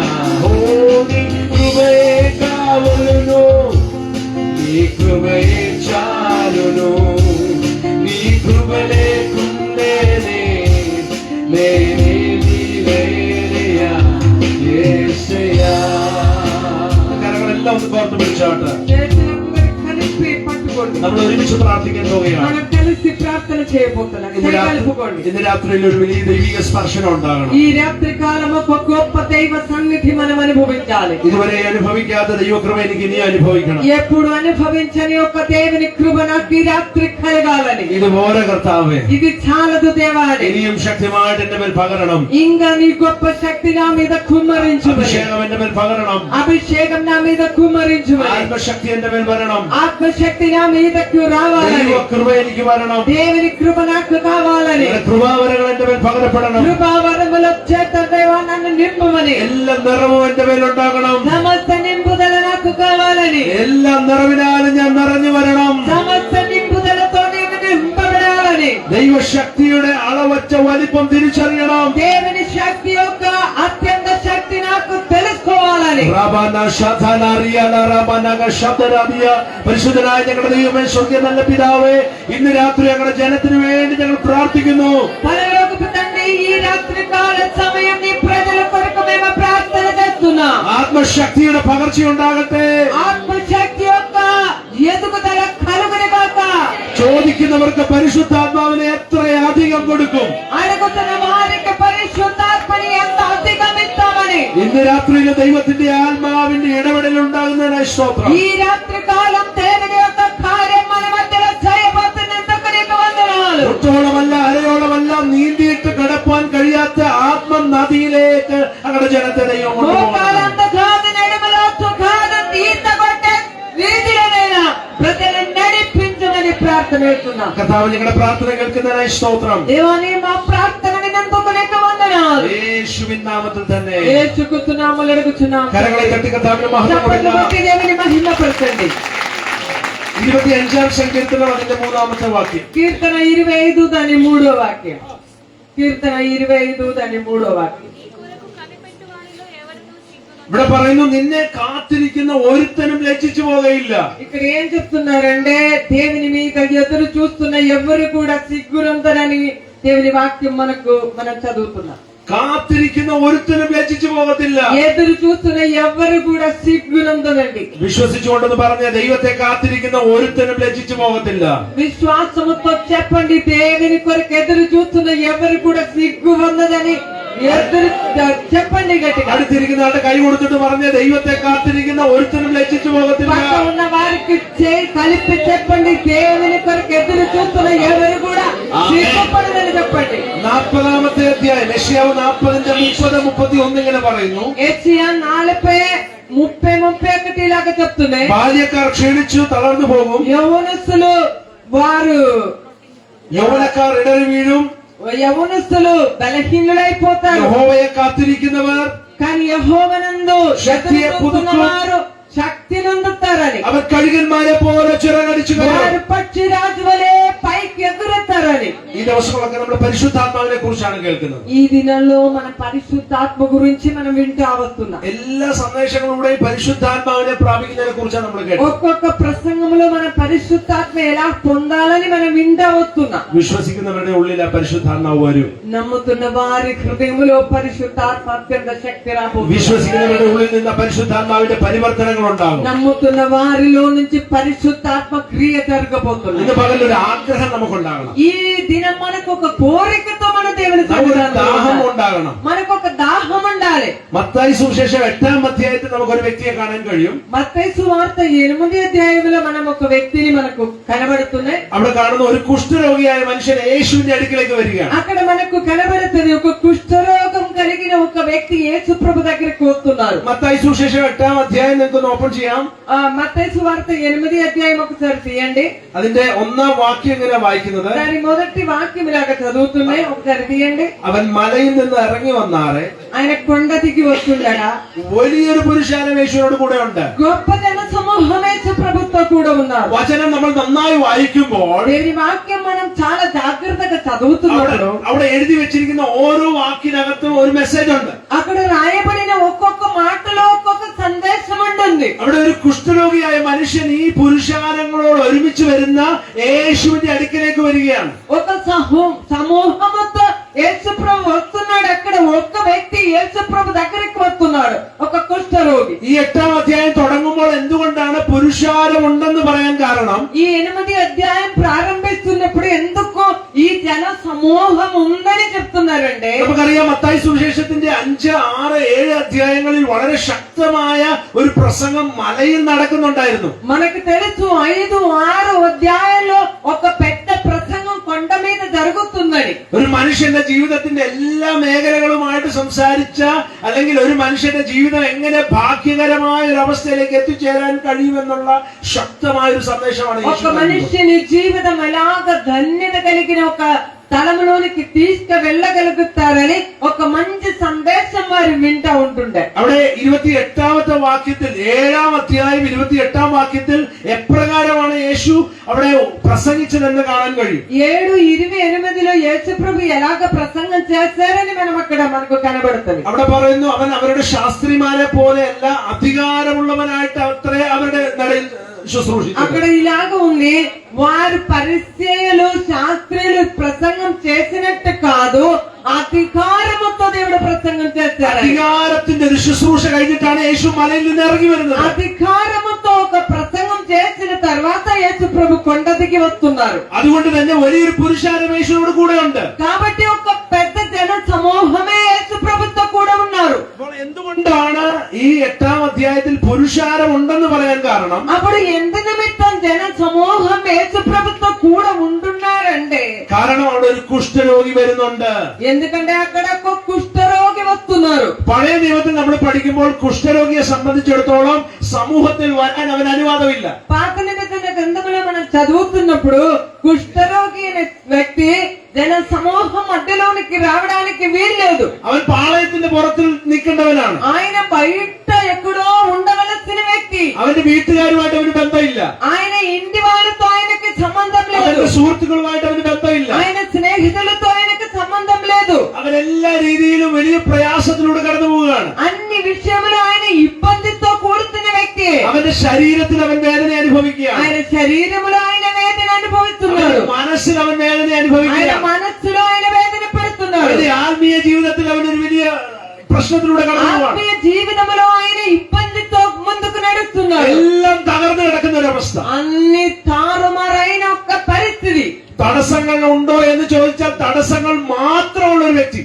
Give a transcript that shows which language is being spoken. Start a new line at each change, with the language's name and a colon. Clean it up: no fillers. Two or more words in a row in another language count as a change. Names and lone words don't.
Telugu: ఓ నీ కృపయే కావలను, నీ కృపయే చాలును, నీ కృప లేకుండానే నేనేమీ లేనయ్యా.
Malayalam: యేసయ్యా. కరగలెല്ലാം ഒന്ന് കോർത്ത് പിടിച്ചോട്ടെ.
Telugu: చేతులందరూ కలిపి పట్టుకోండి. కలుపుకోండి.
Malayalam: നമ്മൾ ഒരുമിച്ച് പ്രാർത്ഥിക്കാൻ പോവുകയാണ്.
Telugu: మనం కలిసి ప్రార్థన చేయబోతున్నాం. కలుపుకోండి.
Malayalam: ഇന്ന് രാത്രിയിൽ ഒരു വലിയ ദൈവിക സ്പർശനം ഉണ്ടാകണം.
Telugu: ఈ రాత్రి కాలం ఒక గొప్ప దైవ సన్నిధి మనం అనుభవించాలి.
Malayalam: ഇതുവരെ അനുഭവിക്കാത്ത ദൈവകൃപ എനിക്ക് ഇനി അനുഭവിക്കണം.
Telugu: ఎప్పుడు అనుభవించని ఒక దేవుని కృప నాకు ఈ రాత్రి కలగాలని.
Malayalam: ഇതുപോലെ കർത്താവേ,
Telugu: ఇది చాలదు దేవా.
Malayalam: ഇനിയും ശക്തമായിട്ട് എന്റെ മേൽ പകരണം.
Telugu: ఇంకా నీ గొప్ప శక్తి నా మీద కుమ్మరించు.
Malayalam: അഭിഷേകം എന്റെ മേൽ പകരണം.
Telugu: అభిషేకం నా మీద కుమ్మరించు.
Malayalam: ആത്മശക്തി എന്റെ മേൽ വരണം.
Telugu: ఆత్మశక్తి నా మీదకు రావాలని.
Malayalam: ദൈവകൃപ എനിക്ക് വരണം.
Telugu: దేవుని కృప నాకు కావాలని.
Malayalam: കൃപാവരങ്ങൾ എന്റെ മേൽ പകരപ്പെടണം.
Telugu: కృపావరముల చేత దేవా నన్ను నింపమని.
Malayalam: എല്ലാ നിറവും എന്റെ മേലുണ്ടാകണം.
Telugu: సమస్త నింపుదల నాకు కావాలని.
Malayalam: എല്ലാ നിറവിനാലും ഞാൻ നിറഞ്ഞു വരണം.
Telugu: సమస్త నింపుదలతో నేను నింపబడాలని.
Malayalam: ദൈവശക്തിയുടെ അളവറ്റ വലിപ്പം തിരിച്ചറിയണം.
Telugu: దేవుని శక్తి యొక్క అత్యంత శక్తి నాకు తెలుసుకోవాలని.
Malayalam: പരിശുദ്ധനായ ഞങ്ങളുടെ ദൈവമേ, സ്വർഗ്ഗീയ നല്ല പിതാവേ, ഇന്ന് രാത്രി ഞങ്ങളുടെ ജനത്തിന് വേണ്ടി ഞങ്ങൾ പ്രാർത്ഥിക്കുന്നു.
Telugu: పరలోకపు తండ్రి, ఈ రాత్రి కాల సమయం నీ ప్రజల కొరకు మేము ప్రార్థన చేస్తున్నాం.
Malayalam: ആത്മശക്തിയുടെ പകർച്ചയുണ്ടാകട്ടെ.
Telugu: ఆత్మశక్తి యొక్క ఎదుగుదల కలుగుని గాక.
Malayalam: ചോദിക്കുന്നവർക്ക് പരിശുദ്ധാത്മാവിനെ എത്രയധികം കൊടുക്കും.
Telugu: అడుగుతున్న వారికి పరిశుద్ధాత్మని ఎంత అధికం ఇస్తామని.
Malayalam: ഇന്ന് രാത്രിയിലെ ദൈവത്തിന്റെ ആത്മാവിന്റെ ഇടപെടൽ ഉണ്ടാകുന്നതിനായി സ്തോത്രം.
Telugu: ఈ రాత్రి కాలం దేవుని యొక్క కార్యం మన మధ్యలో చేయబోతున్నందుకు నీకు వందనాలు.
Malayalam: ഒട്ടോളമല്ല അരയോളമല്ല നീന്തിയിട്ട് കടപ്പാൻ കഴിയാത്ത ആത്മനദിയിലേക്ക് ഞങ്ങളുടെ ജനത്തെ ദൈവം കൊണ്ടുപോകണം.
Telugu: మోకాలంత కాదు, నడుములోతు కాదు, ఈత కొట్టే రీతిలోనైనా ప్రజలను నడిపించమని ప్రార్థన చేస్తున్నాం.
Malayalam: കർത്താവ് ഞങ്ങളുടെ പ്രാർത്ഥന കേൾക്കുന്നതിനായി സ്തോത്രം.
Telugu: దేవాని మా ప్రార్థన విన్నందుకు నీకు వందనాలు.
Malayalam: യേശുവിൻ നാമത്തിൽ തന്നെ
Telugu: యేసుక్రీస్తు నామములో అడుగుచున్నాం.
Malayalam: കരങ്ങളെ തട്ടി കർത്താവിന് മഹത്വം
Telugu: చప్పట్లు
Malayalam: കൊടുക്കുക.
Telugu: కొట్టి దేవుని మహిమపరచండి.
Malayalam: 25ാം സങ്കീർത്തനം അതിന്റെ 3ാമത്തെ വാക്യം.
Telugu: కీర్తన 25 దాని 3వ వాక్యం. కీర్తన 25 దాని 3వ వాక్యం.
Malayalam: ഇവിടെ പറയുന്നു, നിന്നെ കാത്തിരിക്കുന്ന ഒരുത്തനും ലജ്ജിച്ചു പോകയില്ല.
Telugu: ఇక్కడ ఏం చెప్తున్నారంటే, దేవుని మీద ఎదురు చూస్తున్న ఎవరు కూడా సిగ్గునందరని దేవుని వాక్యం మనం చదువుతున్నాం.
Malayalam: കാത്തിരിക്കുന്ന ഒരുത്തനും ലജ്ജിച്ചു പോകത്തില്ല.
Telugu: ఎదురు చూస్తున్న ఎవరు కూడా సిగ్గునందనండి.
Malayalam: വിശ്വസിച്ചുകൊണ്ടെന്ന് പറഞ്ഞ ദൈവത്തെ കാത്തിരിക്കുന്ന ഒരുത്തനും ലജ്ജിച്ചു പോകത്തില്ല.
Telugu: విశ్వాసముతో చెప్పండి, దేవుని కొరకు ఎదురు చూస్తున్న ఎవరు కూడా సిగ్గు వందదని ఎదురు చెప్పండి గట్టిగా.
Malayalam: അടുത്തിരിക്കുന്ന ആളുടെ കൈ കൊടുത്തിട്ട് പറഞ്ഞ ദൈവത്തെ കാത്തിരിക്കുന്ന ഒരുത്തനും ലജ്ജിച്ചു പോകത്തില്ല.
Telugu: పక్క ఉన్న వారికి చేయి కలిపి చెప్పండి, దేవుని కొరకు ఎదురు చూస్తున్న ఎవరు కూడా సిగ్గుపడదని చెప్పండి.
Malayalam: 40ാമത്തെ അധ്യായം യെശയ്യാവ് 40:30-31 ഇങ്ങനെ പറയുന്നു.
Telugu: യെശയ്യാ 40:30-31 ఇలాగా చెప్తున్నాయి.
Malayalam: ബാല്യക്കാർ ക്ഷീണിച്ചു തളർന്നു പോകും.
Telugu: యవనస్తులు వారు
Malayalam: യൗവനക്കാർ ഇടറി വീഴും.
Telugu: యవనస్తులు బలహీనులైపోతారు.
Malayalam: യഹോവയെ കാത്തിരിക്കുന്നവർ
Telugu: కానీ యెహోవానందు శక్తిയെ పుదుకు వారు శక్తి నొందుతారని.
Malayalam: അവർ കഴുകന്മാരെ പോലെ ചിറകടിച്ചു കയറും.
Telugu: వారు పక్షిరాజు వలె పైకి ఎగురుతారని.
Malayalam: ഈ ദിവസങ്ങളൊക്കെ നമ്മൾ പരിശുദ്ധാത്മാവിനെ കുറിച്ചാണ് കേൾക്കുന്നത്.
Telugu: ఈ దినాల్లో మన పరిశుద్ధాత్మ గురించి మనం వింటా వస్తున్నాం.
Malayalam: എല്ലാ സന്ദേശങ്ങളിലൂടെയും പരിശുദ്ധാത്മാവിനെ പ്രാപിക്കുന്നതിനെ കുറിച്ചാണ് നമ്മൾ കേട്ടത്.
Telugu: ఒక్కొక్క ప్రసంగంలో మన పరిశుద్ధాత్మ ఎలా పొందాలని మనం వింటా వస్తున్నాం.
Malayalam: വിശ്വസിക്കുന്നവരുടെ ഉള്ളിൽ ആ പരിശുദ്ധാത്മാവ് വരും.
Telugu: నమ్ముతున్న వారి హృదయంలో పరిశుద్ధాత్మ అత్యంత శక్తి రాబోతుంది.
Malayalam: വിശ്വസിക്കുന്നവരുടെ ഉള്ളിൽ നിന്ന് പരിശുദ്ധാത്മാവിന്റെ പരിവർത്തനങ്ങൾ ഉണ്ടാകും.
Telugu: నమ్ముతున్న వారిలో నుంచి పరిశుద్ధాత్మ క్రియ జరగబోతుంది.
Malayalam: ഇന്ന് പകൽ ഒരു ആഗ്രഹം നമുക്കുണ്ടാകണം.
Telugu: ఈ దినం మనకు ఒక కోరికతో మన దేవుని
Malayalam: നമുക്കൊരു
Telugu: సన్నిధానంలో
Malayalam: ദാഹം
Telugu: ఉండాలి.
Malayalam: ഉണ്ടാകണം.
Telugu: మనకు ఒక దాహం ఉండాలి.
Malayalam: മത്തായി സുവിശേഷം 8ാം അധ്യായത്തിൽ നമുക്കൊരു വ്യക്തിയെ കാണാൻ കഴിയും.
Telugu: మత్తయి సువార్త 8వ అధ్యాయంలో మనం ఒక వ్యక్తిని మనకు కనబడుతున్నాయి.
Malayalam: അവിടെ കാണുന്ന ഒരു കുഷ്ഠരോഗിയായ മനുഷ്യൻ യേശുവിന്റെ അടുക്കിലേക്ക് വരികയാണ്.
Telugu: అక్కడ మనకు కనబడుతుంది ఒక కుష్ఠరోగం కలిగిన ఒక వ్యక్తి యేసు ప్రభు దగ్గరికి వస్తున్నారు.
Malayalam: മത്തായി സുവിശേഷം 8ാം അധ്യായം നിങ്ങൾക്ക് ഓപ്പൺ ചെയ്യാം.
Telugu: మత్తయి సువార్త 8వ అధ్యాయం ఒకసారి తీయండి.
Malayalam: അതിന്റെ 1ാം വാക്യം ഇങ്ങനെ വായിക്കുന്നത്,
Telugu: దాని మొదటి వాక్యం ఇలాగ చదువుతున్నాయి. ఒకసారి తీయండి.
Malayalam: അവൻ മലയിൽ നിന്ന് ഇറങ്ങി വന്നാറെ
Telugu: ఆయన కొండ దిగి వస్తుండగా
Malayalam: വലിയൊരു പുരുഷാരം യേശുവിനോട് കൂടെ ഉണ്ട്.
Telugu: గొప్ప జన సమూహం యేసు ప్రభుతో కూడా ఉన్నారు.
Malayalam: വചനം നമ്മൾ നന്നായി വായിക്കുമ്പോൾ
Telugu: దేవుని వాక్యం మనం చాలా జాగ్రత్తగా చదువుతున్నప్పుడు
Malayalam: അവിടെ എഴുതി വെച്ചിരിക്കുന്ന ഓരോ വാക്കിനകത്തും ഒരു മെസ്സേജ് ഉണ്ട്.
Telugu: అక్కడ రాయబడిన ఒక్కొక్క మాటలో ఒక్కొక్క సందేశం ఉంటుంది.
Malayalam: അവിടെ ഒരു കുഷ്ഠരോഗിയായ മനുഷ്യൻ ഈ പുരുഷാരങ്ങളോട് ഒരുമിച്ച് വരുന്ന യേശുവിന്റെ അടുക്കിലേക്ക് വരികയാണ്.
Telugu: ఒక సమూహంతో యేసు ప్రభు వస్తున్నాడు. అక్కడ ఒక్క వ్యక్తి యేసు ప్రభు దగ్గరికి వస్తున్నాడు, ఒక కుష్ఠరోగి.
Malayalam: ഈ 8ാം അധ്യായം തുടങ്ങുമ്പോൾ എന്തുകൊണ്ടാണ് പുരുഷാരം ഉണ്ടെന്ന് പറയാൻ കാരണം?
Telugu: ఈ 8వ అధ్యాయం ప్రారంభిస్తున్నప్పుడు ఎందుకో ఈ జన సమూహం ఉందని చెప్తున్నారండి.
Malayalam: നമുക്കറിയാം മത്തായി സുവിശേഷത്തിന്റെ 5, 6, 7 അധ്യായങ്ങളിൽ വളരെ ശക്തമായ ഒരു പ്രസംഗം മലയിൽ നടക്കുന്നുണ്ടായിരുന്നു.
Telugu: మనకు తెలుసు 5, 6 అధ్యాయాల్లో ఒక పెద్ద ప్రసంగం కొండ మీద జరుగుతుందని.
Malayalam: ഒരു മനുഷ്യന്റെ ജീവിതത്തിന്റെ എല്ലാ മേഖലകളുമായിട്ട് സംസാരിച്ച, അല്ലെങ്കിൽ ഒരു മനുഷ്യന്റെ ജീവിതം എങ്ങനെ ഭാഗ്യകരമായ ഒരു അവസ്ഥയിലേക്ക് എത്തിച്ചേരാൻ കഴിയുമെന്നുള്ള ശക്തമായ ഒരു സന്ദേശമാണ് യേശു
Telugu: ఒక
Malayalam: നൽകുന്നത്.
Telugu: మనిషిని జీవితం ఎలాగ ధన్యత కలిగిన ఒక స్థలములోనికి తీసుకువెళ్ళగలుగుతారని ఒక మంచి సందేశం వారు వింటా ఉంటుండే.
Malayalam: അവിടെ 28ാമത്തെ വാക്യത്തിൽ, 7ാം അധ്യായം 28ാം വാക്യത്തിൽ എപ്രകാരമാണ് യേശു അവിടെ പ്രസംഗിച്ചതെന്ന് കാണാൻ കഴിയും.
Telugu: 7:28 యేసుప్రభు ఎలాగ ప్రసంగం చేశారని మనకు కనబడుతుంది.
Malayalam: അവിടെ പറയുന്നു, അവൻ അവരുടെ ശാസ്ത്രിമാരെ പോലെയല്ല അധികാരമുള്ളവനായിട്ട് അത്രേ അവരുടെ നടയിൽ ശുശ്രൂഷിച്ചു.
Telugu: అక్కడ ఇలాగ ఉంది, వారు పరిసయ్యులు శాస్త్రులు ప్రసంగం చేసినట్టు కాదు, అధికారముతో దేవుడు ప్రసంగం చేశారు.
Malayalam: അധികാരത്തിന്റെ ഒരു ശുശ്രൂഷ കഴിഞ്ഞിട്ടാണ് യേശു മലയിൽ നിന്ന് ഇറങ്ങി വരുന്നത്.
Telugu: అధికారముతో ఒక ప్రసంగం చేసిన తర్వాత యేసు ప్రభు కొండ దిగి వస్తున్నారు.
Malayalam: അതുകൊണ്ട് തന്നെ വലിയൊരു പുരുഷാരം യേശുവിനോട് കൂടെ ഉണ്ട്.
Telugu: కాబట్టి ఒక పెద్ద జన సమూహమే యేసు ప్రభుతో కూడా ఉన్నారు.
Malayalam: അപ്പോൾ എന്തുകൊണ്ടാണ് ഈ 8ാം അധ്യായത്തിൽ പുരുഷാരം ഉണ്ടെന്ന് പറയാൻ കാരണം?
Telugu: అప్పుడు ఎందు నిమిత్తం జన సమూహం యేసు ప్రభుతో కూడా ఉంటున్నారంటే,
Malayalam: കാരണം അവിടെ ഒരു കുഷ്ഠരോഗി വരുന്നുണ്ട്.
Telugu: ఎందుకంటే అక్కడ ఒక కుష్ఠరోగి వస్తున్నారు.
Malayalam: പഴയ നിയമത്തിൽ നമ്മൾ പഠിക്കുമ്പോൾ കുഷ്ഠരോഗിയെ സംബന്ധിച്ചിടത്തോളം സമൂഹത്തിൽ വരാൻ അവന് അനുവാദമില്ല.
Telugu: పాత నిబంధన గ్రంథంలో మనం చదువుతున్నప్పుడు కుష్ఠరోగి అనే వ్యక్తి జన సమూహం మధ్యలోనికి రావడానికి వీల్లేదు.
Malayalam: അവൻ പാളയത്തിന്റെ പുറത്തിൽ നിൽക്കേണ്ടവനാണ്.
Telugu: ఆయన బయట ఎక్కడో ఉండవలసిన వ్యక్తి.
Malayalam: അവന്റെ വീട്ടുകാരുമായിട്ട് അവന് ബന്ധമില്ല.
Telugu: ఆయన ఇంటి వాళ్ళతో ఆయనకి సంబంధం లేదు.
Malayalam: അവന്റെ സുഹൃത്തുക്കളുമായിട്ട് അവന് ബന്ധമില്ല.
Telugu: ఆయన స్నేహితులతో ఆయనకి సంబంధం లేదు.
Malayalam: അവൻ എല്ലാ രീതിയിലും വലിയ പ്രയാസത്തിലൂടെ കടന്നു പോവുകയാണ്.
Telugu: అన్ని విషయంలో ఆయన ఇబ్బందితో కూడుతున్న వ్యక్తి.
Malayalam: അവന്റെ ശരീരത്തിൽ അവൻ വേദന അനുഭവിക്കുകയാണ്.
Telugu: ఆయన శరీరంలో ఆయన వేదన అనుభవిస్తున్నాడు.
Malayalam: അവന്റെ മനസ്സിൽ അവൻ വേദന
Telugu: ఆయన
Malayalam: അനുഭവിക്കുകയാണ്.
Telugu: మనస్సులో ఆయన వేదన పెడుతున్నాడు.
Malayalam: അവന്റെ ആത്മീയ ജീവിതത്തിൽ അവൻ ഒരു വലിയ പ്രശ്നത്തിലൂടെ കടന്നു പോവാണ്.
Telugu: ఆత్మీయ జీవితంలో ఆయన ఇబ్బందితో ముందుకు నడుస్తున్నాడు.
Malayalam: എല്ലാം തകർന്നു കിടക്കുന്ന ഒരു അവസ്ഥ.
Telugu: అన్ని తారుమారైన ఒక పరిస్థితి.
Malayalam: തടസ്സങ്ങൾ ഉണ്ടോ എന്ന് ചോദിച്ചാൽ തടസ്സങ്ങൾ മാത്രമുള്ള ഒരു വ്യക്തി.